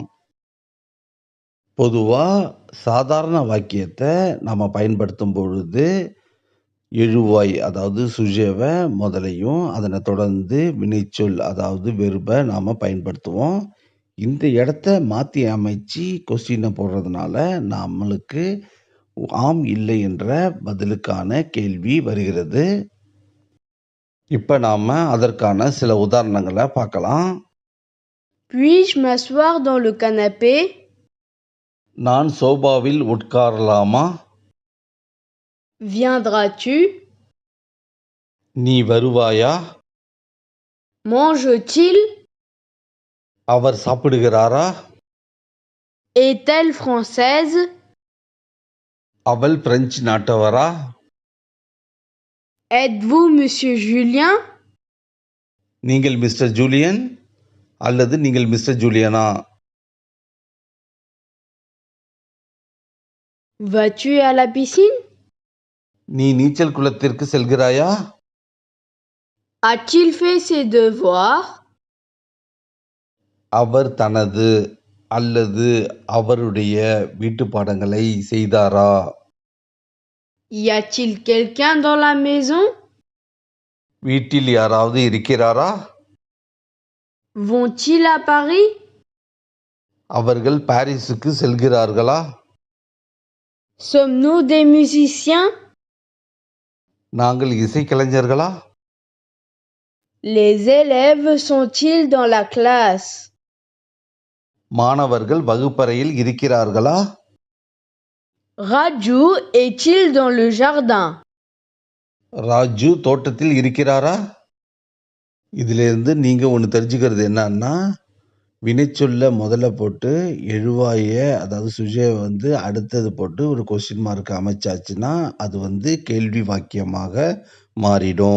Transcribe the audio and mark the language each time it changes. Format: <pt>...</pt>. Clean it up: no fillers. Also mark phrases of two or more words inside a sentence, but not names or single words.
<ta>பொதுவா சாதாரண வாக்கியத்த நம்ம பயன்படுத்தும் பொழுது, எழுவாய் அதாவது சுஜேவ முதலையும், அதனை தொடர்ந்து வினைச்சொல் அதாவது வெர்ப நாம பயன்படுத்துவோம். இந்த இடத்த மாத்தி அமைச்சு கொஸ்டின போடுறதுனால, நம்மளுக்கு ஆம், இல்லை என்ற பதிலுக்கான கேள்வி வருகிறது. இப்ப நாம அதற்கான சில உதாரணங்கள பார்க்கலாம்.</ta> <fr>Puis-je m'asseoir dans le canapé?</fr> <ta>நான் சோபாவில் உட்காரலாமா?</ta> <fr>Viendras-tu?</fr> <ta>நீ வருவாயா?</ta> <fr>Mange-t-il?</fr> <ta>அவர் சாப்பிடுகிறாரா?</ta> <fr>Est-elle française?</fr> <ta>அவள் பிரெஞ்சு நாட்டவரா?</ta> <fr>Êtes-vous Monsieur Julien?</fr> <ta>நீங்கள் மிஸ்டர் ஜூலியன் அல்லது நீங்கள் மிஸ்டர் ஜூலியனா?</ta> <fr>Vas-tu à la piscine?</fr> <ta>நீ நீச்சல் குளத்திற்கு செல்கிறாயா?</ta> <fr>A-t-il fait ses devoirs?</fr> <ta>அவர் தனது அல்லது அவருடைய வீட்டுப் பாடங்களை செய்தாரா?</ta> <fr>Y a-t-il quelqu'un dans la maison?</fr> <ta>வீட்டில் யாராவது இருக்கிறாரா?</ta> <fr>Vont-ils à Paris?</fr> <ta>அவர்கள் பாரிஸுக்கு செல்கிறார்களா?</ta> <fr>Sommes-nous des musiciens?</fr> <ta>நாங்கள் இசைக்கலைஞர்களா?</ta> <fr>Les élèves sont-ils dans la classe?</fr> <ta>மாணவர்கள் வகுப்பறையில் இருக்கிறார்களா?</ta> <fr>Raju est-il dans le jardin?</fr> <ta>ராஜு தோட்டத்தில் இருக்கிறாரா? இதிலிருந்து நீங்க ஒண்ணு தெரிஞ்சுக்கிறது என்னன்னா, வினைச்சொல்ல முதல்ல போட்டு எழுவாய அதாவது சுஜய அடுத்தது போட்டு ஒரு</ta> <en>question mark</en> <ta>அமைச்சாச்சுன்னா, அது கேள்வி வாக்கியமாக மாறிடும்.</ta>